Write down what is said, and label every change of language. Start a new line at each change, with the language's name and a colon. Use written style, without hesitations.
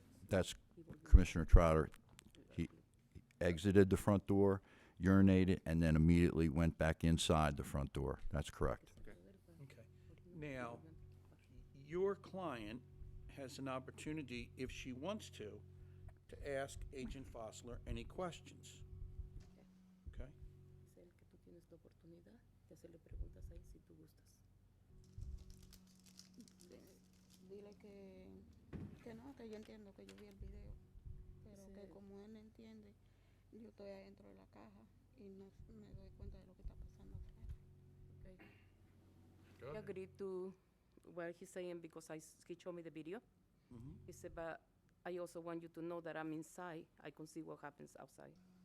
English: That's Commissioner Trotter. He exited the front door, urinated, and then immediately went back inside the front door. That's correct. Okay. Now, your client has an opportunity, if she wants to ask Agent Fosler any questions. Okay?
Spanish: Es el que tú tienes la oportunidad de hacerle preguntas ahí si tú gustas. Dile que Que no, que yo entiendo que yo vi el video, pero que como él no entiende, yo estoy adentro de la caja y no me doy cuenta de lo que está pasando afuera.
English: I agree to what he's saying because he showed me the video. He said, but I also want you to know that I'm inside. I can see what happens outside.